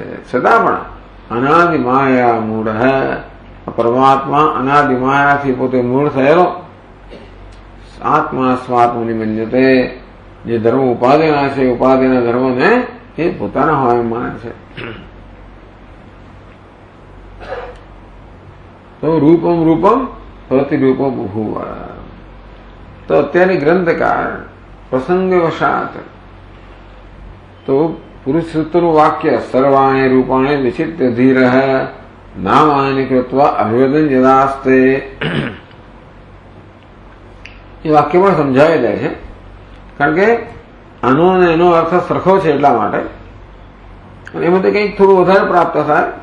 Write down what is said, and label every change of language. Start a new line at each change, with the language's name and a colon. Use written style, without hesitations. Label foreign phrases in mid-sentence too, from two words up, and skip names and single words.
Gujarati: છતાં પણ અનાદિ માયા મૂળ પરમાત્મા અનાદિ માયાથી પોતે મૂળ થયેલો આત્મા
Sanskrit: स्वात्मनि मन्यते.
Gujarati: જે ધર્મ ઉપાધિના છે ઉપાધિના ધર્મને એ પોતાના હોય માને છે.
Sanskrit: તો रूपम् रूपम् प्रतिरूपो बभूव।
Gujarati: तो અત્યારે ગ્રંથકાર પ્રસંગવશાત તો પુરુષ સૂત્રનું વાક્ય
Sanskrit: सर्वाणि रूपाणि विचित्र धीर नामानि कृत्वा अभिवदन् यदास्ते
Gujarati: એ વાક્ય પણ સમજાવી દે છે, કારણ કે આનો અને એનો અર્થ સરખો છે એટલા માટે, અને એમાંથી કંઈક થોડું વધારે પ્રાપ્ત થાય.